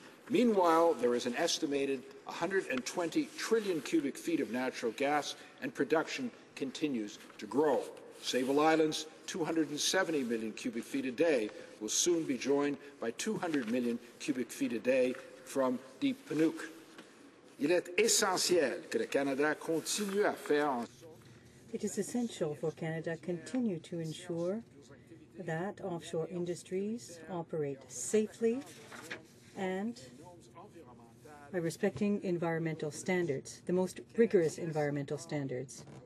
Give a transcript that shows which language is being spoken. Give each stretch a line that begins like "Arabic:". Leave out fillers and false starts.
English: Meanwhile, there is an estimated 120 trillion cubic feet of natural gas, and production continues to grow. Sable Island's 270 million cubic feet a day will soon be joined by 200 million cubic feet a day from Deep Panuke.
French: Il est essentiel que le Canada continue à faire en sorte.
English: It is essential for Canada to continue to ensure that offshore industries operate safely and by respecting environmental standards, the most rigorous environmental standards.